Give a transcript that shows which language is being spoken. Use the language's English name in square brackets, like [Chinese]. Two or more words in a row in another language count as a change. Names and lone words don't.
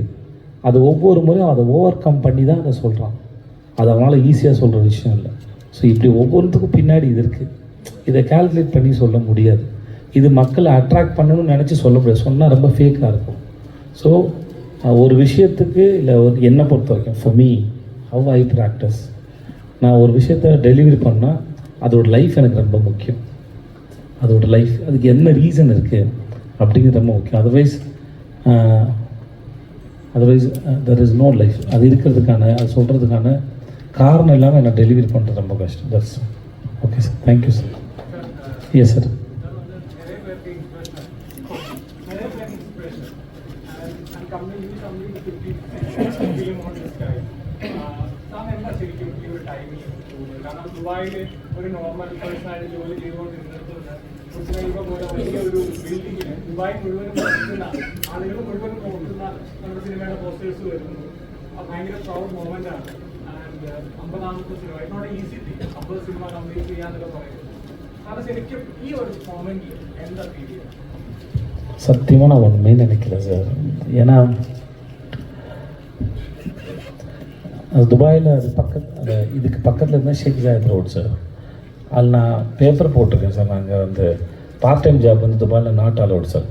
[Tamil] அது ஒவ்வொரு முறையும் அதை [English] over come [Tamil] பண்ணி தான் அதை சொல்கிறான். அது அவனால் ஈஸியாக சொல்கிற விஷயம் இல்லை. ஸோ இப்படி ஒவ்வொருத்துக்கும் பின்னாடி இது இருக்குது. இதை கால்குலேட் பண்ணி சொல்ல முடியாது. இது மக்களை அட்ராக்ட் பண்ணணும்னு நினச்சி சொல்ல முடியாது. சொன்னால் ரொம்ப ஃபேக்காக இருக்கும். ஸோ ஒரு விஷயத்துக்கு இல்லை என்னை பொறுத்த வரைக்கும் [English] for me how I practice, [Tamil] நான் ஒரு விஷயத்தை டெலிவரி பண்ணால் அதோட லைஃப் எனக்கு ரொம்ப முக்கியம். அதோட லைஃப் அதுக்கு என்ன ரீசன் இருக்குது அப்படிங்கிறது ரொம்ப முக்கியம். [English] otherwise there is no life. [Tamil] அது இருக்கிறதுக்கான அது சொல்கிறதுக்கான காரணம் இல்லாமல் என்ன டெலிவரி பண்ணுறது ரொம்ப கஷ்டம். [English] that's okay sir. thank you sir. yes sir. [Malayalam] ദുബായില് ഒരു [English] normal person [Malayalam] ജോലി ചെയ്തുകൊണ്ടിരുന്നിട്ടുണ്ട്. പോലെ വലിയൊരു ബിൽഡിങ്ങിന് ദുബായ് മുഴുവനും നോക്കുന്ന ആളുകൾ മുഴുവനും നോക്കുന്ന നമ്മുടെ സിനിമയുടെ പോസ്റ്റേഴ്സ് വരുന്നു. ഭയങ്കര [English] proud moment [Malayalam] ആണ്. ആൻഡ് 50-ാമത്തെ സിനിമ [English] it not easy thing. [Malayalam] 50 സിനിമ കംപ്ലീറ്റ് ചെയ്യാന്നൊക്കെ പറയുന്നത്. അത് ശരിക്കും ഈ ഒരു മൊമെന്റിൽ എന്താ ഫീൽ ചെയ്യുക? [Tamil] சத்தியமாக நான் ஒன்றுமே நினைக்கல சார். ஏன்னா அது துபாயில் அது இதுக்கு பக்கத்தில் இருந்தால் ஷேக் ஜாயத் ரோட் சார். அதில் நான் பேப்பர் போட்டிருக்கேன் சார். நாங்கள் வந்து [English] part time job [Tamil] வந்து துபாயில் [English] not allowed [Tamil] சார்.